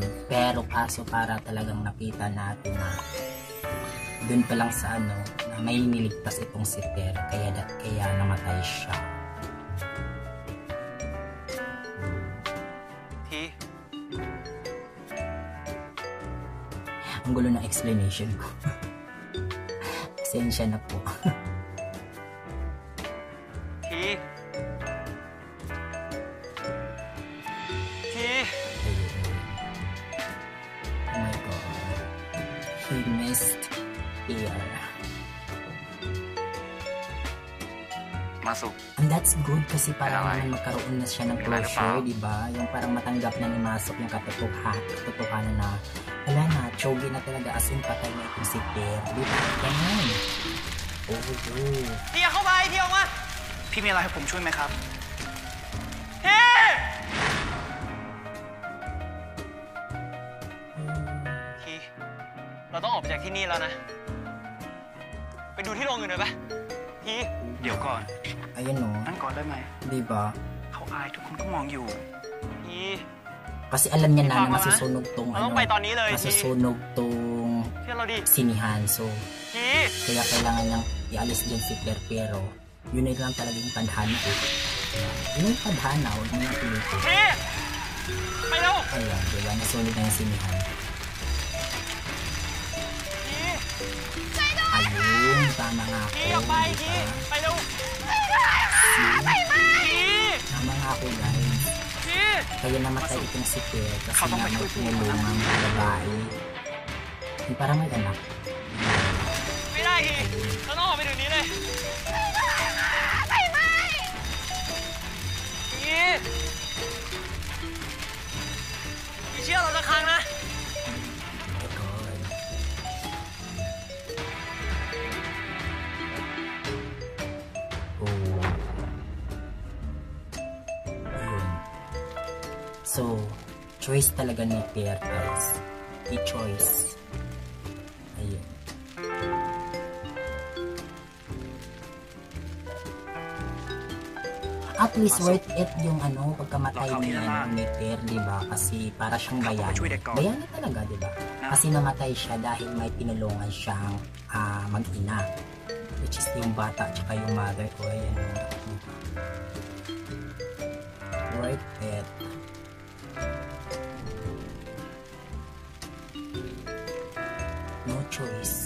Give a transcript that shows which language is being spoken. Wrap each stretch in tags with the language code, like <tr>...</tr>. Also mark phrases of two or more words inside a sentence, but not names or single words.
<tl>Pero kaso para talagang nakita natin na doon pa lang sa na may niligtas itong si Ter, kaya namatay siya. Ang gulo ng explanation ko. Pasensya na po.</tl> <en>Oh my God. He missed here. Masok. And that's good</en> <tl>kasi parang naman magkaroon na siya ng closure, di ba? Yung parang matanggap na ni Masok yung katotohanan na wala na, chogi na talaga,</tl> <en>as in</en> <tl>patay na itong si Ter. Di ba? Ganyan. Oh.</tl> <th>พี่เข้าไปพี่ออกมาพี่มีอะไรให้ผมช่วยไหมครับพี่เราต้องออกไปจากที่นี่แล้วนะไปดูที่โรงอื่นหน่อยปะพี่เดี๋ยวก่อน</th> <tl>Ayun no.</tl> <th>นั่งก่อนได้ไหม</th> <tl>Di ba?</tl> <th>เขาอายทุกคนก็มองอยู่พี่</th> <tl>Kasi alam niya na masusunog tong masusunog tong</tl> <th>เชื่อเราดิ</th> <tl>sinihan. So,</tl> <th>พี่</th> <tl>kaya kailangan niyang ialis dyan si Ter, pero yun na lang talaga yung tadhana ko. Yun yung tadhana, huwag mo yung pilit.</tl> <th>พี่ไปเร็ว</th> <tl>Ayan, diba? Nasunog na yung sinihan. Ayun, tama nga ako.</tl> <th>พี่ออกไปพี่ไปเร็ว</th> <tl>Tama nga ako, guys. Kaya namatay itong si Ter kasi nga may tinulungan ng babae. Yung parang may anak.</tl> <th>ไม่ได้พี่เราต้องออกไปเดี๋ยวนี้เลยพี่เชื่อเราสักครั้งนะ</th> <tl>So, choice talaga ni Ter, guys. I-choice. Ayun.</tl> <en>At least worth it</en> <tl>yung pagkamatay ni Ter, diba? Kasi para siyang bayani. Bayani talaga, diba? Kasi namatay siya dahil may tinulungan siyang mag-ina.</tl> <en>Which is</en> <tl>yung bata tsaka yung mother ko. Ayan. Diba?</tl> <en>Worth it. No choice.</en>